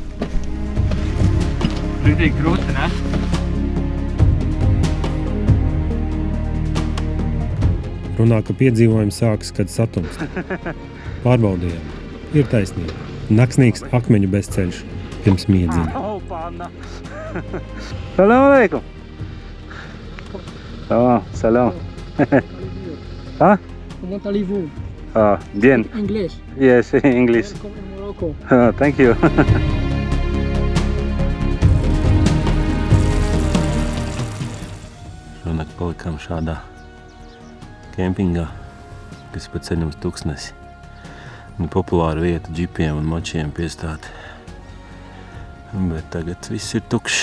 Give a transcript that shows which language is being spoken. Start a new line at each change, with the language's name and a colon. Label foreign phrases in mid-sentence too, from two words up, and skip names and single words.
Latvian: Ritīgi krūti, ne? Runā, ka piedzīvojumi sākas, kad satumst. Pārbaudījām. Ir taisnība. Naksnīgs akmeņu bezceļš pirms miedziņa.
Arabic: Salam aleikum! Salam. Huh?
French: Comment allez-vous? Bien.
English: English. Yes, English. Welcome in Morocco. Thank you.
Latvian: Šonakt palikām šādā kempingā, kas pa ceļam uz Tuksnesi. Populāra vieta džipiem un močiem piestāt. Bet tagad viss ir tukšs.